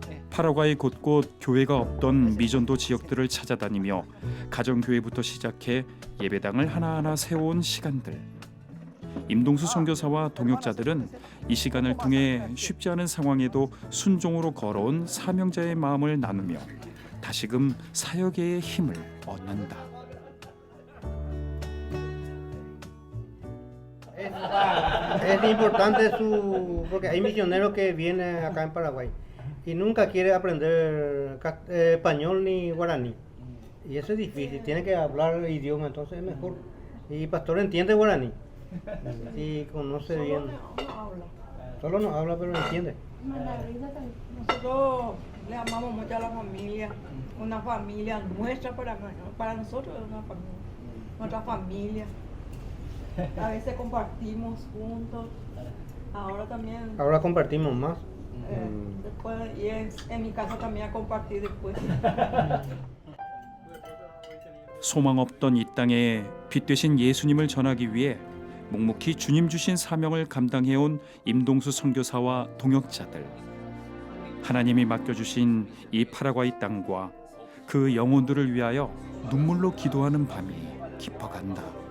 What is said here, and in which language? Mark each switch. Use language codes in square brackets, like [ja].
[ko] 파라과이 곳곳 교회가 없던 미전도 지역들을 찾아다니며 가정교회부터 시작해 예배당을 하나하나 세워온 시간들. 임동수 선교사와 동역자들은 이 시간을 통해 쉽지 않은 상황에도 순종으로 걸어온 사명자의 마음을 나누며 다시금 사역의 힘을 얻는다. [es] Es importante porque hay misioneros que vienen acá en Paraguay y nunca quiere aprender español ni guaraní. Y eso es difícil, tiene que hablar el idioma, entonces es mejor. Y el pastor entiende guaraní y conoce bien. Solo no habla, pero entiende. Nosotros le amamos mucho a la familia, una familia nuestra para nosotros es una familia, nuestra familia. A veces compartimos juntos, ahora también. Ahora compartimos más. Después, y en mi casa también a compartir después. [ko] 소망 없던 이 땅에 빛 되신 예수님을 전하기 위해 묵묵히 주님 주신 사명을 감당해온 임동수 선교사와 동역자들. 하나님이 맡겨주신 이 파라과이 땅과 그 영혼들을 위하여 눈물로 기도하는 밤이 깊어간다.